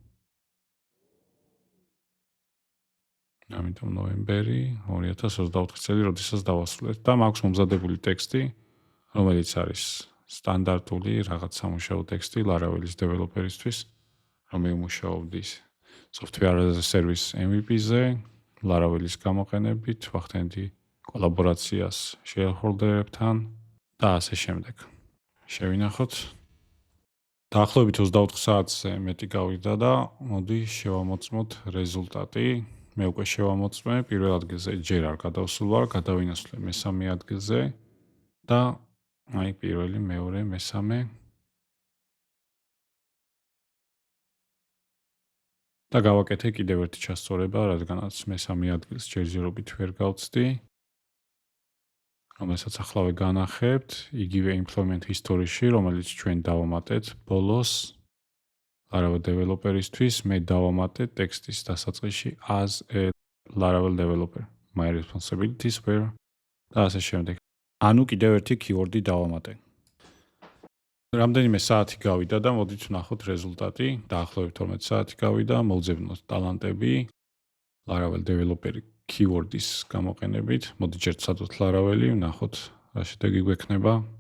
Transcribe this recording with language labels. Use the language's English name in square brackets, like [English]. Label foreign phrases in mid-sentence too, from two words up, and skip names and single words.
[Georgian] ამიტომ ნოემბერი 2024 წელი, როდესაც დავასრულეთ და მაქვს მომზადებული ტექსტი, რომელიც არის სტანდარტული რაღაც სამუშაო ტექსტი Laravel-ის დეველოპერისთვის, რომ მუშაობდი [English] software as a service MVP- [Georgian] ზე, Laravel-ის გამოყენებით, ვახდენდი კოლაბორაციას shareholder-ებთან და ასე შემდეგ. შევინახოთ. დაახლოებით 24 საათზე მეტი გავიდა და მოდი შევამოწმოთ რეზულტატი. მე უკვე შევამოწმე, პირველ ადგილზე ჯერ არ გადავსულ ვარ, გადავინაცვლე მესამე ადგილზე და აი პირველი, მეორე, მესამე და გავაკეთე კიდევ ერთი ჩასწორება, რადგანაც მესამე ადგილს ჯერჯერობით ვერ გავწდი. რომელსაც ახლავე განახებთ, იგივე [English] employment history- [Georgian] ში, რომელიც ჩვენ დავამატეთ ბოლოს Laravel developer-ისთვის, მე დავამატე ტექსტის დასაწყისში [English] as a Laravel developer. My responsibilities were [Georgian] და ასე შემდეგ. ანუ კიდევ ერთი keyword-ი დავამატე. რამდენიმე საათი გავიდა და მოდით ვნახოთ რეზულტატი. დაახლოებით 12 საათი გავიდა, მოვძებნოთ ტალანტები [English] Laravel developer keyword- [Georgian] ის გამოყენებით. მოდი ჯერ ვცადოთ Laravel-ი, ვნახოთ რა შედეგი გვექნება.